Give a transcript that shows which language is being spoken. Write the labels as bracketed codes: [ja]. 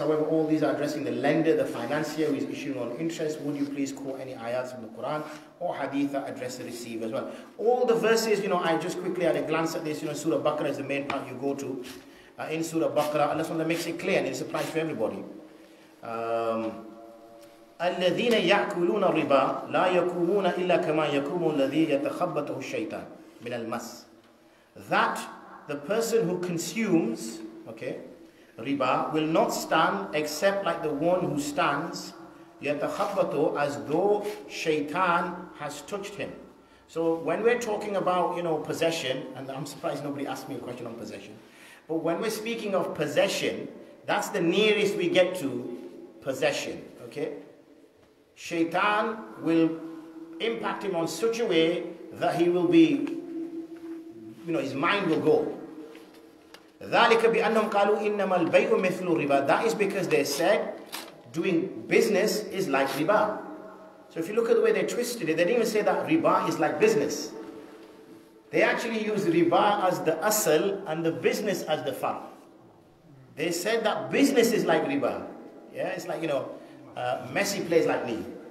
[en] However, all these are addressing the lender, the financier who is issuing on interest. Would you please quote any ayats from the Quran or hadith that address the receiver as well? All the verses, I just quickly had a glance at this. Surah Baqarah is the main part you go to. In Surah Baqarah, Allah SWT makes it clear, and it applies for everybody. [ar] الذين يأكلون الربا لا يقومون إلا كما يقوم الذي يتخبطه الشيطان من المس. [en] That the person who consumes, riba will not stand except like the one who stands [ar] يتخبطه, [en] as though shaitan has touched him. So when we're talking about possession, and I'm surprised nobody asked me a question on possession, but when we're speaking of possession, that's the nearest we get to possession. Shaitan will impact him on such a way that he will be, his mind will go. [ar] ذَلِكَ بِأَنَّهُمْ قَالُوا إِنَّمَا الْبَيْءُ مِثْلُ riba. [en] That is because they said doing business is like riba. So if you look at the way they twisted it, they didn't even say that riba is like business. They actually use riba as the asal and the business as the far. They said that business is like riba. Yeah, it's like, Messi plays like me.